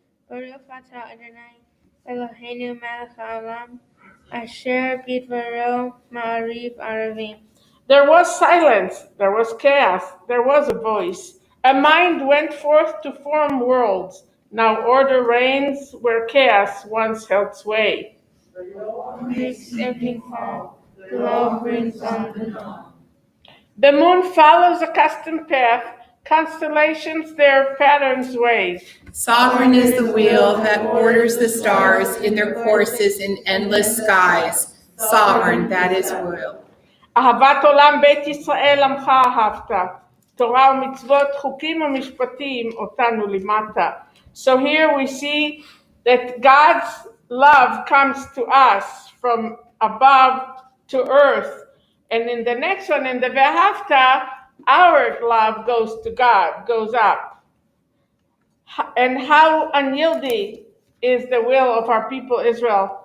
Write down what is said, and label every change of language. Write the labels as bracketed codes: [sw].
[he] ברוך אתה אדוני אלוהינו מלך העולם, אשר בדברו מעריב ערבים. [en] There was silence, there was chaos, there was a voice. A mind went forth to form worlds. Now order reigns where chaos once held sway. Makes every fall, the law brings on the dawn. The moon follows a custom path, constellations their patterns ways. Sovereign is the wheel that orders the stars in their courses in endless skies. Sovereign, that is will. [he] אהבת עולם בית ישראל עמך אהבת. תורה ומצוות, חוקים ומשפטים אותנו לימדת. [en] So here we see that God's love comes to us from above to earth. And in the next one, in the Ve'ahavta, our love goes to God, goes up. And how unyielding is the will of our people Israel.